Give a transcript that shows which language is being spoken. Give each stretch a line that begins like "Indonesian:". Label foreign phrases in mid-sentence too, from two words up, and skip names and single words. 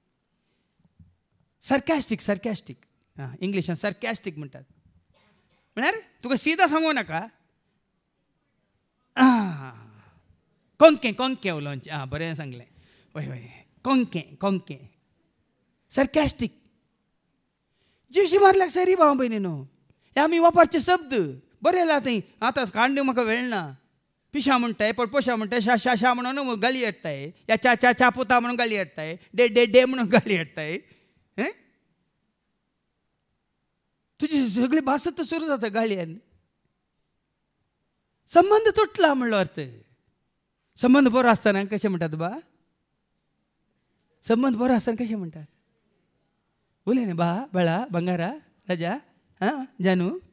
Konkani: सारकॅस्टीक इंग्लिशान सारकॅस्टीक म्हणटात म्हळ्यार तुका सीदा सांगूं नाका कोंकें उलोवचें बरें सांगलें वय वय कोंकें सारकॅस्टीक जीवशी मारल्याक सरी भाव भयणी न्हू हे आमी वापरचे शब्द बरे लाथंय. आतां कांडे म्हाका वेळ ना. पिशा म्हणटाय पडपोशा म्हणटाय शा शा शा म्हणून गाळी हाडटाय. या चा चा चा पुता म्हणून गाळी हाडटाय. डे डे डे म्हणून गाळी हाडटाय. तुजी सगळी भासत सुरू जाता गाळयेन. संबंध तुटला म्हणलो अर्थ. संबंध बरो आसतना कशें म्हणटात बा? संबंध बरो आसतना कशें म्हणटात? उलय न्ही बा, बाळा, बंगारा, राजा, जानू.